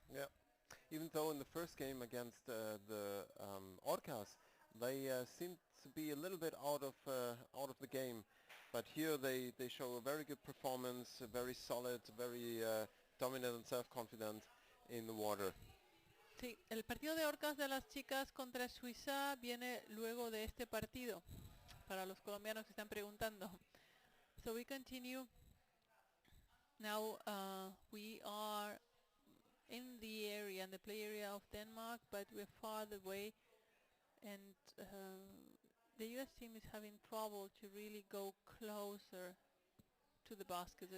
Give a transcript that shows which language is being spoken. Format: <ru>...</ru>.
<en>Yeah. Even though in the first game against the Orcas, They seem to be a little bit out of the game, but here they show a very good performance, very solid, very dominant and self-confident in the water.</en> <es>Sí, el partido de orcas de las chicas contra Suiza viene luego de este partido, para los colombianos que están preguntando.</es> <en>So we continue. Now we are in the area, in the play area of Denmark, but we're far away, and the US team is having trouble to really go closer to the basket.</en>